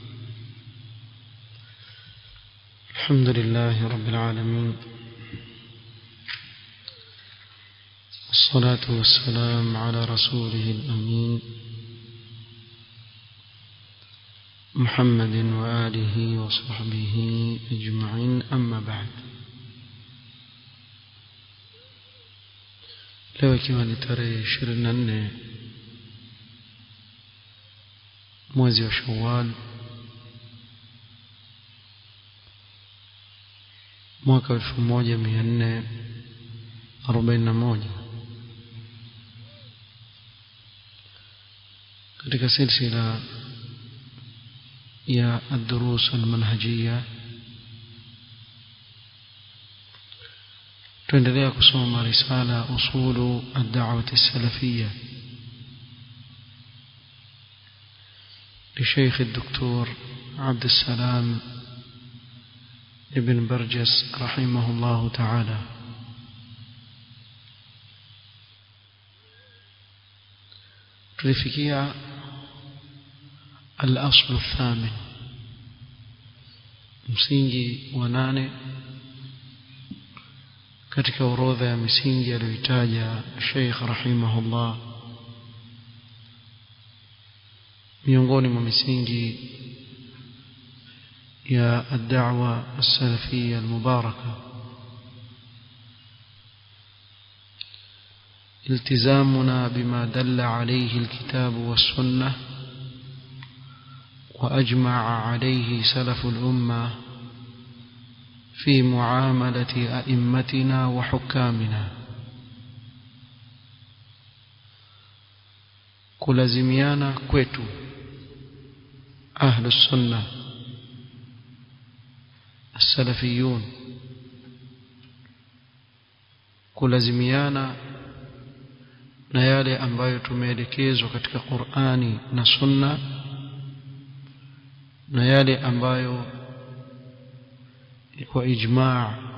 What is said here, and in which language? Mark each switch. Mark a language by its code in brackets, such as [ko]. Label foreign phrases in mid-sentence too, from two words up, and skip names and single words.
[ar] الحمد لله رب العالمين، والصلاة والسلام على رسوله الأمين محمد وآله وصحبه أجمعين، أما بعد. [sw] leo ikiwa ni tarehe 24 mwezi wa Shawwal mwaka 1441 katika silsila [ar] ya الدروس المنهجية [sw] tuendelea kusoma [ar] رسالة أصول الدعوة السلفية لشيخ الدكتور عبد السلام ابن برجس رحمه الله تعالى. tulifikia الأصل الثامن, [sw] msingi wa 8 katika orodha ya misingi aliyotaja Sheikh rahimahullah. miongoni mwa misingi ya [ar] الدعوة السلفية المباركة التزامنا بما دل عليه الكتاب والسنة وأجمع عليه سلف الأمة في معاملة أئمتنا وحكامنا. [sw] kulazimiana kwetu [ar] أهل السنة السلفيون, [sw] kulazimiana na yale ambayo tumeelekezwa katika Qur'ani na Sunna, na yale ambayo kwa ijma'